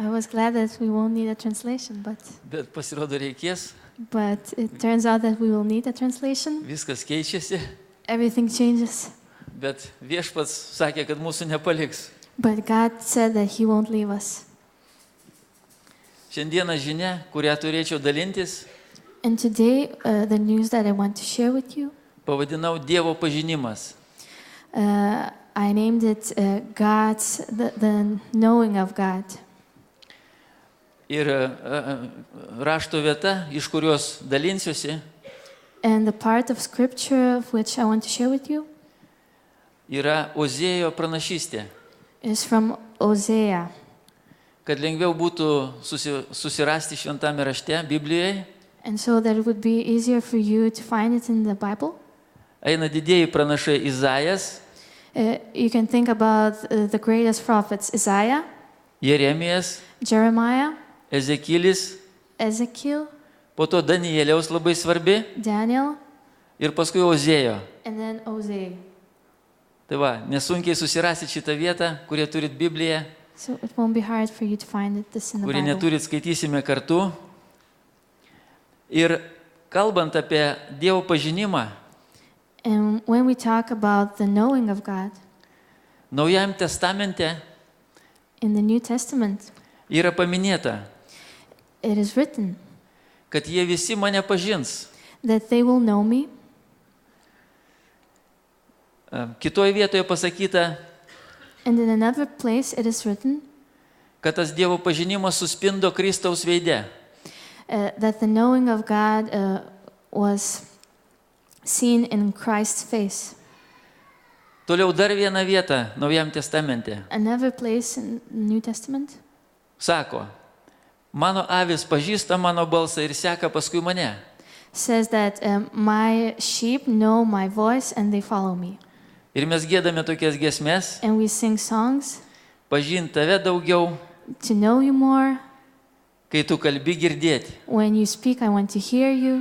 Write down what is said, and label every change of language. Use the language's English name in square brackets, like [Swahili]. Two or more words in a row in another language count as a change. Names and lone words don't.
[English] was glad that we won't need a translation, [Lithuanian] bet pasirodo reikės, [English] but it turns out that we will need a translation. [Lithuanian] viskas keičiasi, [English] Everything changes. [Lithuanian] bet Viešpats sakė, kad mūsų nepaliks. [English] But God said that He won't leave us. [Lithuanian] Šiandieną žinia, kurią turėčiau dalintis, [English] And today, the news that I want to share with you, [Lithuanian] pavadinau Dievo pažinimas. [English] I named it the knowing of God. [Lithuanian] Ir rašto vieta, iš kurios dalinsiuosi, [English] And the part of scripture of which I want to share with you [Lithuanian] yra Ozėjo pranašystė. [English] is from Hosea. [Lithuanian] Kad lengviau būtų susirasti šventame rašte, Biblijoje, [English] And so that it would be easier for you to find it in the Bible. [Lithuanian] eina didieji pranašai Izajas, [English] You can think about the greatest prophets, Isaiah, [Lithuanian] Jeremijas, [English] Jeremiah, [Lithuanian] Ezekielis, [English] Ezekiel, [Lithuanian] po to Danieliaus labai svarbi [English] Daniel, [Lithuanian] ir paskui Ozėjo. [English] and then Hosea. [Lithuanian] Tai va, nesunkiai susirasit šitą vietą, kurie turit Bibliją, [English] So it won't be hard for you to find this in the [Lithuanian] kurie [English] Bible. [Lithuanian] neturit, skaitysime kartu. Ir kalbant apie Dievo pažinimą, [English] And when we talk about the knowing of God [Lithuanian] Naujajame testamente [English] in the New Testament, [Lithuanian] yra paminėta, [English] it is written [Lithuanian] kad jie visi mane pažins. [English] that they will know me. [Lithuanian] Kitoje vietoje pasakyta, [English] And in another place it is written [Lithuanian] kad tas Dievo pažinimas suspindo Kristaus veide. [English] that the knowing of God was seen in Christ's face. [Lithuanian] Toliau dar vieną vietą Naujajame testamente. [English] Another place in the New Testament [Lithuanian] Sako, mano avis pažįsta mano balsą ir seka paskui mane. [English] says that my sheep know my voice and they follow me. [Lithuanian] Ir mes giedame tokias giesmes, [English] And we sing songs [Lithuanian] pažinti tave daugiau, [English] to know you more. [Lithuanian] kai tu kalbi girdėti. [English] When you speak, I want to hear you.